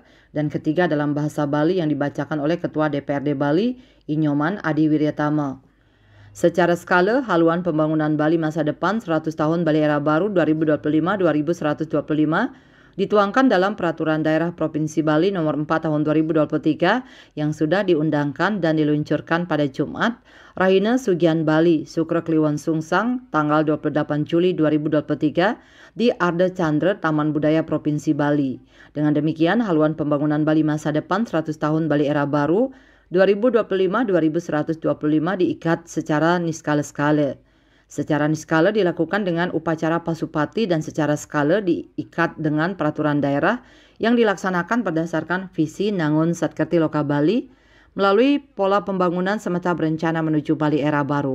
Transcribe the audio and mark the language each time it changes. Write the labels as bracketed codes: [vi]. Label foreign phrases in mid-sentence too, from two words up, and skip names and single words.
[id] Dan ketiga, dalam bahasa Bali yang dibacakan oleh Ketua DPRD Bali, Inyoman Adi Wiryatama. Secara skala, haluan pembangunan Bali masa depan 100 tahun Bali era baru 2025-2125 dituangkan dalam Peraturan Daerah Provinsi Bali Nomor 4 Tahun 2023 yang sudah diundangkan dan diluncurkan pada Jumat, Rahina Sugian Bali, Sukra Kliwon Sungsang, tanggal 28 Juli 2023 di Arda Chandra, Taman Budaya Provinsi Bali. Dengan demikian, haluan pembangunan Bali masa depan 100 tahun Bali era baru 2025-2125 diikat secara niskala-skala. Secara niskala dilakukan dengan upacara Pasupati dan secara skala diikat dengan peraturan daerah yang dilaksanakan berdasarkan visi Nangun Satkerti Loka Bali melalui pola pembangunan semesta berencana menuju Bali era baru.